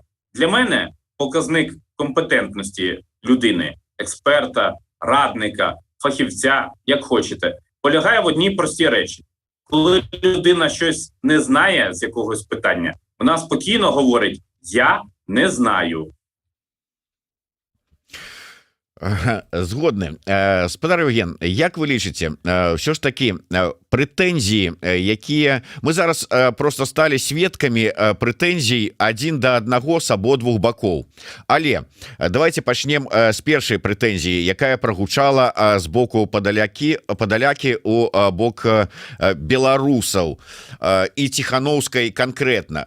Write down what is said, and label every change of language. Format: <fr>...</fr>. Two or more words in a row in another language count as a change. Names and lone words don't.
<uk>Для мене показник компетентності людини, експерта, радника, фахівця, як хочете, полягає в одній простій речі. Коли людина щось не знає з якогось питання, вона спокійно говорить: «Я не знаю».</uk> <be>Згодны. Спадар Евген, як вы лічыце, ўсё ж такі прэтэнзіі, якія мы зараз просто сталі сведкамі прэтэнзій адзін да аднаго з абодвух бакоў. Але давайте пачнем з першай прэтэнзіі, якая прагучала з боку падалякі у бок беларусаў і Ціхановскай канкрэтна.</be>